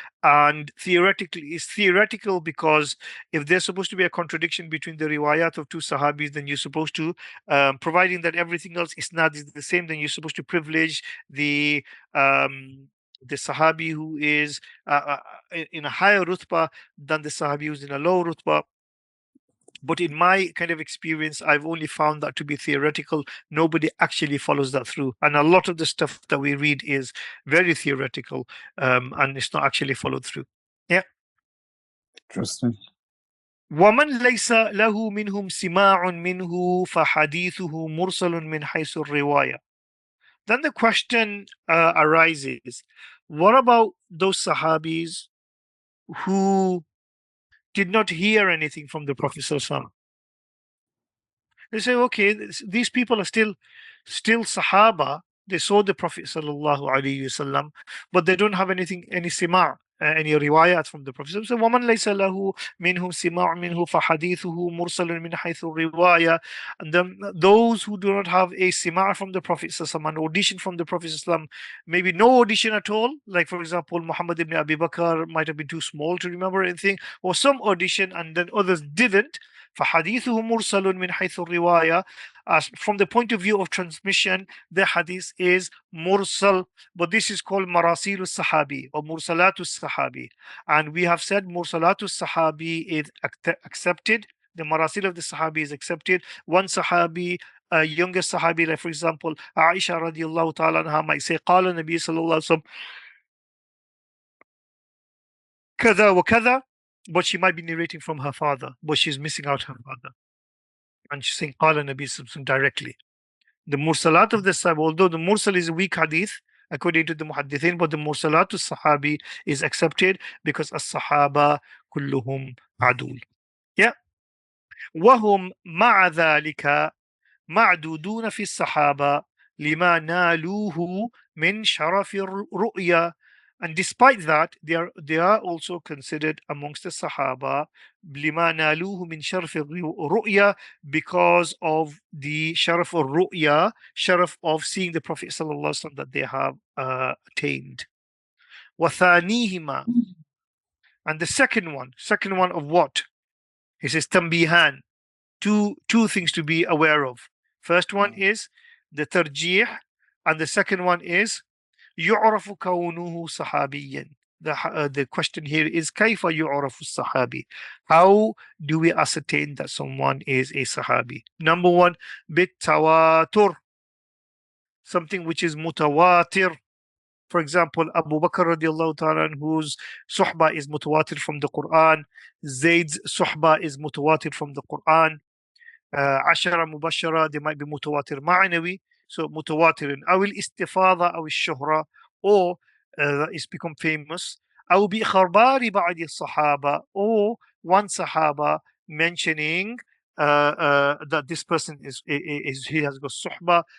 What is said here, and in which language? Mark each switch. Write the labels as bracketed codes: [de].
[en] And theoretically, it's theoretical because if there's supposed to be a contradiction between the riwayat of two sahabis, then you're supposed to, providing that everything else isnad is the same, then you're supposed to privilege the sahabi who is in a higher rutbah than the sahabi who's in a low rutbah. But in my kind of experience, I've only found that to be theoretical. Nobody actually follows that through. And a lot of the stuff that we read is very theoretical, and it's not actually followed through. Yeah. Interesting. [ar] ومن ليس له منهم سماع منه فحديثه مرسل من حيث الرواية. [en] Then the question arises, what about those Sahabis who did not hear anything from the Prophet ﷺ? They say, okay, these people are still Sahaba. They saw the Prophet sallallahu alaihi wasallam, but they don't have anything, any sima', any riwayat from the Prophet. So, [ar] وَمَنْ لَيْسَ لَهُ مِنْهُمْ سِمَاعٌ مِنْهُ فَحَدِيثُهُ مُرْسَلٌ مِنْ حَيْثُ الرِّوَايَةِ. [en] And then those who do not have a sima' from the Prophet sallallahu, an audition from the Prophet sallallahu, maybe no audition at all, like for example, Muhammad ibn Abi Bakr might have been too small to remember anything, or some audition and then others didn't. [ar] فحديثه مرسل من حيث الرواية. [en] As from the point of view of transmission, the hadith is mursal, but this is called marasil sahabi or mursalatu sahabi. And we have said mursalatu sahabi is accepted. The marasil of the sahabi is accepted. One sahabi, a younger sahabi, like for example, Aisha radiallahu ta'ala anha might say, [ar] قال النبي صلى الله عليه وسلم كذا وكذا, [en] but she might be narrating from her father, but she's missing out her father. And she's saying Qala Nabi Sallallahu directly. The Mursalat of the Sahaba, although the Mursal is a weak hadith, according to the Muhaddithin, but the Mursalat of Sahabi is accepted because as-Sahaba kulluhum adul. Yeah. [ar] وهم مع ذلك معدودون في الصحابة لما نالوه من شرف الرؤيا. [en] And despite that, they are also considered amongst the Sahaba [ar] لما نالوه من شرف الرؤيا, [en] because of the sharaf of ru'ya, sharaf of seeing the Prophet sallallahu alaihi wasallam that they have attained. [ar] وثانيهما, [en] and the second one of what? He says tambihan, two things to be aware of. First one is the tarjih, and the second one is [ar] يعرف كونه صحابيا. [en] The question here is [ar] كيف يعرف الصحابي? [en] How do we ascertain that someone is a sahabi? Number one, [ar] بالتواتر, [en] something which is mutawatir. For example, Abu Bakr radiallahu ta'ala, whose suhba is mutawatir from the Quran. Zayd's suhba is mutawatir from the Quran. [ar] عشرة مبشرة, [en] they might be [ar] متواتر معنوي, so متواتر أو الاستفاضة أو الشهرة, [en] or it's become famous. [ar] أو بإخبار بعض الصحابة, [en] or one Sahaba mentioning that this person is he has got صحبة.